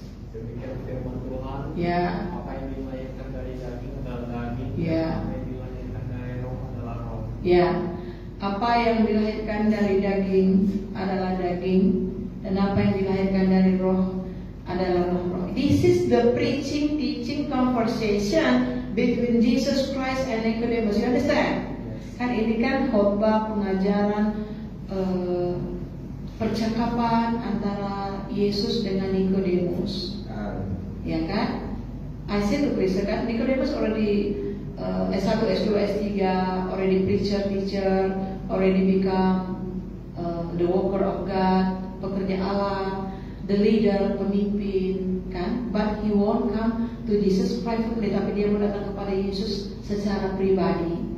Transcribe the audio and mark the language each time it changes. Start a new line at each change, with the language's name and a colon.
Indonesian: Demikian firman Tuhan. Ya. Apa yang dilahirkan dari daging adalah daging. Ya. Apa yang dilahirkan dari roh adalah roh. Ya. Apa yang dilahirkan dari daging adalah daging, dan apa yang dilahirkan dari roh adalah roh.
English: This is the preaching, teaching, conversation between Jesus Christ and Nicodemus. You understand?
Indonesian: Kan ini kan khotbah, pengajaran, percakapan antara Yesus dengan Nicodemus, ya kan?
English: I said to Chris, kan Nicodemus already S1, S2, S3, already preacher, teacher, already become the worker of God,
Indonesian: pekerja Allah,
English: the leader, pemimpin, kan? But he won't come to Jesus privately,
Indonesian: tapi dia mau datang kepada Yesus secara pribadi.